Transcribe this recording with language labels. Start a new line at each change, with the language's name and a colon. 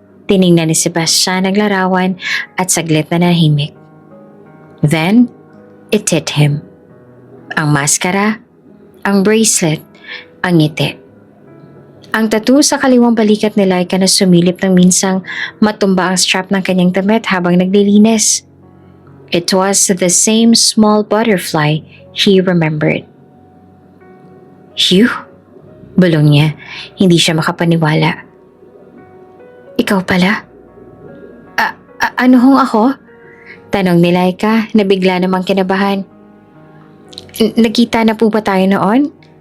Filipino: Tiningnan ni Sebastian naglarawan at saglit na nahimik.
English: Then, it hit him.
Filipino: Ang maskara, ang bracelet, ang ngiti. Ang tattoo sa kaliwang balikat ni Laika na sumilip ng minsang matumba ang strap ng kanyang damit habang naglilinis.
English: It was the same small butterfly he remembered.
Filipino: "Phew," bulong niya, hindi siya makapaniwala. "Ikaw pala? Ano hong ako?" tanong ni Laika na bigla namang kinabahan. "Nagkita na po ba tayo noon?